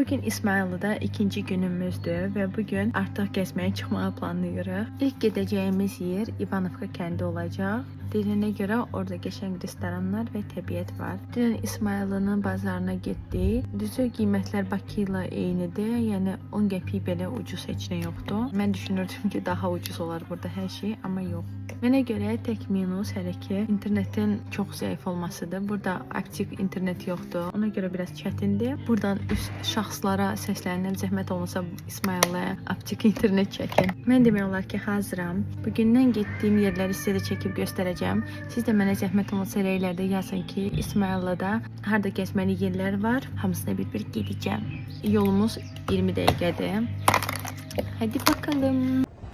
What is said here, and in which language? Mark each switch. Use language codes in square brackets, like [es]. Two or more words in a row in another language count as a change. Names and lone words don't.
[tr] Bugün İsmayılı'da ikinci günümüzdür ve bugün artık gezmeye çıkmağı planlıyoruz. İlk gideceğimiz yer İvanovka kendi olacak. Dediğine göre orada geçen restoranlar ve təbiət var. [az] Dünən İsmayılı'nın bazarına getdik. Düzü qiymətlər Bakı ilə eynidir. Yəni 10 qəpik belə ucuz heç nə yoxdur. Mən düşünürdüm ki, daha ucuz olar burada hər şey, amma yox. Mənə görə tək minus hələ ki internetin çox zəif olmasıdır. Burada aktiv internet yoxdur. Ona görə biraz çətindir. Buradan üst şəxslara səslənirəm. Zəhmət olmasa İsmayılı'ya aktiv internet çəkin. Mən demək olar ki, hazıram. Bugündən getdiyim yerləri sizə də çəkib göstərəcəm. Siz də mənə zəhmət olmasa rəylərdə yazın ki, İsmayılı'da harda gəzməli yerlər var. Hamısına bir gedəcəm. Yolumuz 20 dəqiqədir. [tr] Hadi bakalım.